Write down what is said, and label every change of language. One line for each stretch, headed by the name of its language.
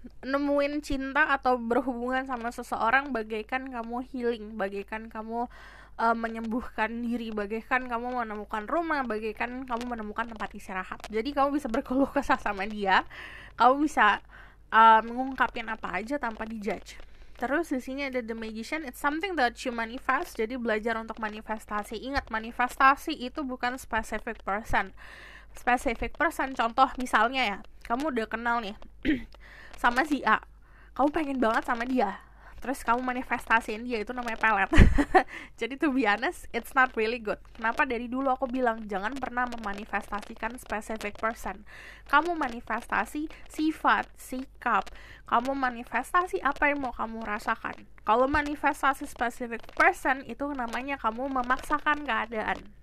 Indonesian: nemuin cinta atau berhubungan sama seseorang bagaikan kamu healing, bagaikan kamu menyembuhkan diri, bagaikan kamu menemukan rumah, bagaikan kamu menemukan tempat istirahat. Jadi kamu bisa berkeluh kesah sama dia, kamu bisa mengungkapin apa aja tanpa dijudge. Terus di sini ada
English: the magician, it's something that you manifest.
Indonesian: Jadi belajar untuk manifestasi. Ingat, manifestasi itu bukan specific person. Specific person, contoh misalnya ya, kamu udah kenal nih sama si A, kamu pengen banget sama dia, terus kamu manifestasiin dia, itu namanya pelet. Jadi
English: to be honest, it's not really good.
Indonesian: Kenapa dari dulu aku bilang jangan pernah memanifestasikan specific person. Kamu manifestasi sifat, sikap, kamu manifestasi apa yang mau kamu rasakan. Kalau manifestasi specific person, itu namanya kamu memaksakan keadaan.